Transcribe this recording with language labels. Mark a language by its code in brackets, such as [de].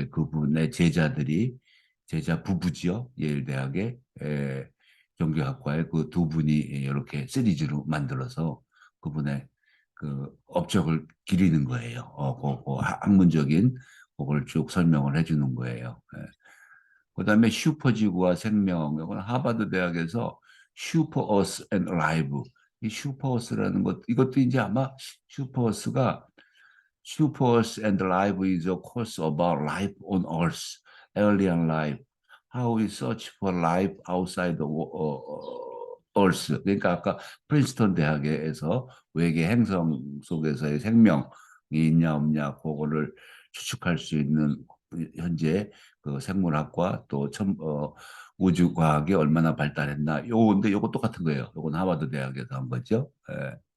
[ko] 그분의 제자 부부지요. 예일대학의 종교학과의 그 두 분이 이렇게 시리즈로 만들어서 그분의 그 업적을 기리는 거예요. 학문적인 그걸 쭉 설명을 해주는 거예요. 그다음에 슈퍼지구와 생명, 이건 하버드 대학에서 슈퍼 어스 앤 라이브. 이 슈퍼 어스라는 것, 이것도 이제 아마 슈퍼 어스가 [en] Super and Life is a course about life on Earth, alien life. How we search for life outside the Earth. [ko] 그러니까 아까 프린스턴 대학에서 외계 행성 속에서의 생명이 있냐 없냐 그거를 추측할 수 있는 현재 그 생물학과 또 우주 과학이 얼마나 발달했나. 요건데 요거 똑같은 거예요. 요건 하버드 대학에서 한 거죠. 예.